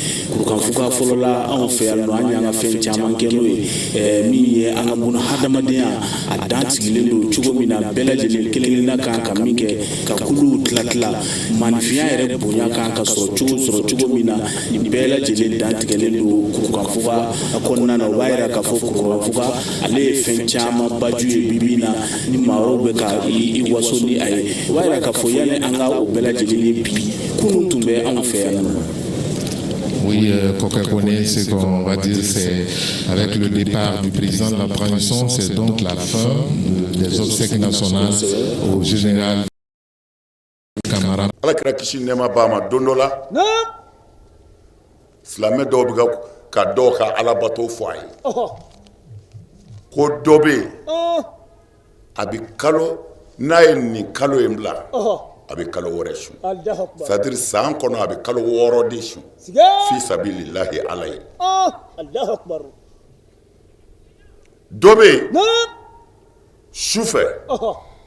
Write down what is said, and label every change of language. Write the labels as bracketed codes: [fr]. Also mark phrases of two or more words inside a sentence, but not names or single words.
[bm] Kurukanfuga fɔlɔ la anw fɛ yan nɔ an y'an ka fɛn caman kɛ n'o ye min ye an ka buna hadamadenya a dan sigilen don cogo min na bɛɛ lajɛlen kelen-kelenna kan ka min kɛ ka kuluw tila manifinya yɛrɛ bonya kan ka sɔrɔ cogo min na nin bɛɛ lajɛlen dan tigɛlen don Kurukanfuga kɔnɔna na o b'a yira k'a fɔ Kurukanfuga ale ye fɛn caman baju ye bibi na ni maa wɛrɛw bɛ ka i waso ni a ye o b'a yira k'a fɔ yanni an ka o bɛɛ lajɛlen ye bi kunun tun bɛ anw fɛ yan. [fr] Oui, Kokekone, ce qu'on va dire, c'est avec le départ du président de la transition, c'est donc la fin des obsèques nationales au général Camara. [bm] Ala kira kisi nɛma ba ma don dɔ la silamɛ dɔw bɛ ka dɔw ka alabato fɔ a ye ko dɔ bɛ yen a bɛ kalo n'a ye nin kalo in bila a bɛ kalo wɛrɛ su c'est-à-dire san kɔnɔ a bɛ kalo 6 de su [ar] fi sabilillahi [bm] ala ye dɔ bɛ yen su fɛ